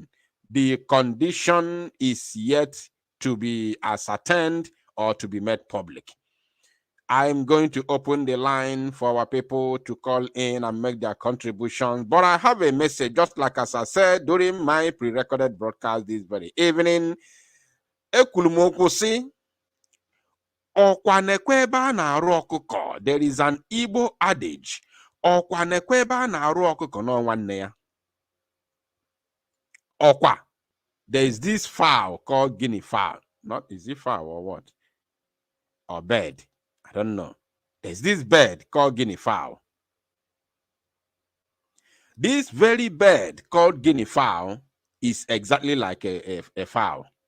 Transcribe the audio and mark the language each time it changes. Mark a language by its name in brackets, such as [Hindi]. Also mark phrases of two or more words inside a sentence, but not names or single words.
[English] The condition is yet to be ascertained or to be made public. I'm going to open the line for our people to call in and make their contributions. But I have a message, just like as I said during my pre-recorded broadcast this very evening. [Igbo] Ekulumukwusi, ọkwa nekwe ebe a na-arụ ọkụkọ. [English] There is an Igbo adage. [Igbo] Ọkwa nekwe ebe a na-arụ ọkụkọ n'ọnwa nne ya. Ọkwa. [English] There is this fowl called guinea fowl. Not, is it fowl or what? Or bird? I don't know. There's this bird called guinea fowl. This very bird called guinea fowl is exactly like a fowl.